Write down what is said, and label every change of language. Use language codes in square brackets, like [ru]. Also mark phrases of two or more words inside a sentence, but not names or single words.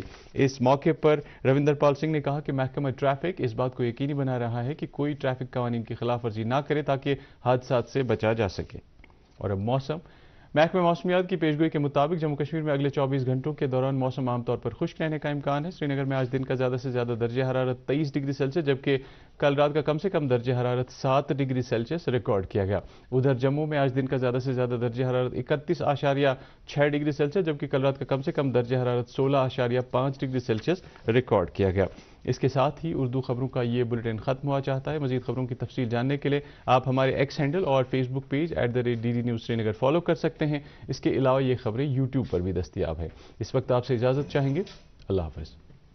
[ur] اس موقع پر روندر پال سنگھ نے کہا کہ محکمہ ٹریفک اس بات کو یقینی بنا رہا ہے کہ کوئی ٹریفک قوانین کی خلاف ورزی نہ کرے تاکہ حادثات سے بچا جا سکے۔ اور اب موسم۔ محکمہ موسمیات کی پیشگوئی کے مطابق جموں کشمیر میں اگلے 24 گھنٹوں کے دوران موسم عام طور پر خشک رہنے کا امکان ہے۔ سری نگر میں آج دن کا زیادہ سے زیادہ درجہ حرارت 23 ڈگری سیلسیس جبکہ کل رات کا کم سے کم درجہ حرارت 7 ڈگری سیلسیس ریکارڈ کیا گیا۔ ادھر جموں میں آج دن کا زیادہ سے زیادہ درجہ حرارت 31.6 ڈگری سیلسیس جبکہ کل رات کا کم سے کم درجہ حرارت 16.5 ڈگری سیلسیس ریکارڈ کیا گیا۔ اس کے ساتھ ہی اردو خبروں کا یہ بلیٹن ختم ہوا چاہتا ہے۔ مزید خبروں کی تفصیل جاننے کے لیے آپ ہمارے ایکس ہینڈل اور فیس بک پیج @DD News سری نگر فالو کر سکتے ہیں۔ اس کے علاوہ یہ خبریں یوٹیوب پر بھی دستیاب ہیں۔ اس وقت آپ سے اجازت چاہیں گے۔ اللہ حافظ۔